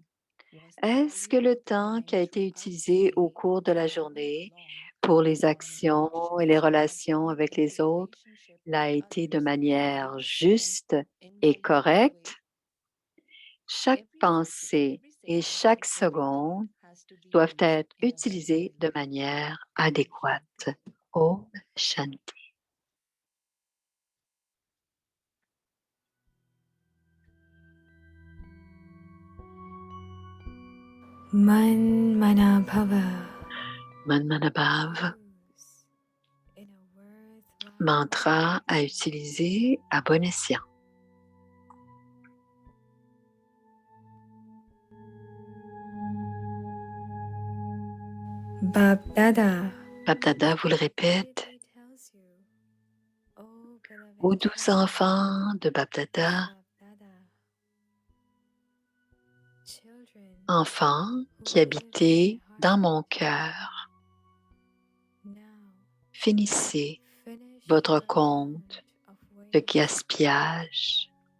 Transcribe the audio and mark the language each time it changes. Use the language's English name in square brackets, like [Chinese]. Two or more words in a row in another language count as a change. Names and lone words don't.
[French] Est-ce que le temps qui a été utilisé au cours de la journée pour les actions et les relations avec les autres l'a été de manière juste et correcte? Chaque pensée et chaque seconde doivent être utilisées de manière adéquate. [Hindi] ओम शान्ति. [French] Manmanabhava. Manmanabhav, mantra à utiliser à bon escient. Babdada. Babdada vous le répète. Aux 12 enfants de Babdada, enfants qui habitaient dans mon cœur, finissez votre compte de gaspillage.